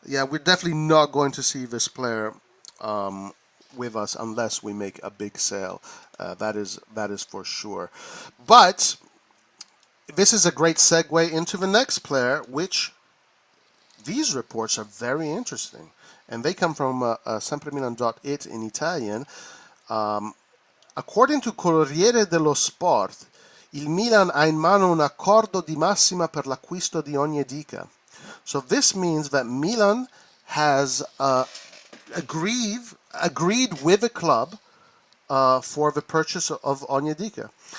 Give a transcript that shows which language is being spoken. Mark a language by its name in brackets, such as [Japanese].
[English] Yeah, we're definitely not going to see this player with us unless we make a big sale. That is for sure. But this is a great segue into the next player, which these reports are very interesting, and they come from sempremilan.it in Italian. According to [Italian] Corriere dello Sport, il Milan ha in mano un accordo di massima per l'acquisto di Onyedika. [English] So this means that Milan has agreed with the club for the purchase of Onyedika.